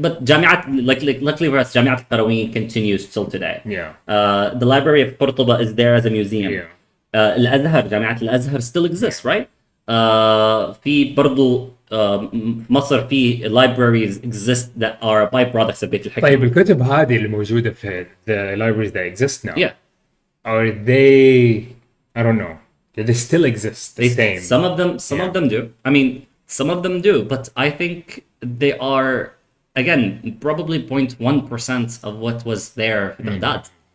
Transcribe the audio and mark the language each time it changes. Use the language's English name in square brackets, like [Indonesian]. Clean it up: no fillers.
[English] But جامعة luckily for us, جامعة القرويين continues till today. Yeah. The library of Cordoba is there as a museum. Yeah. الأزهر جامعة الأزهر still exists, right? [Arabic] في برضو مصر في [English] libraries exist that are byproducts of Beit al-Hikmah. [Arabic] طيب الكتب هذه اللي موجودة في [English] the libraries that exist now. Yeah. Are they, I don't know, do they still exist the same? Some of them do. I mean, some of them do, but I think they are, again, probably 0.1% of what was there in Baghdad.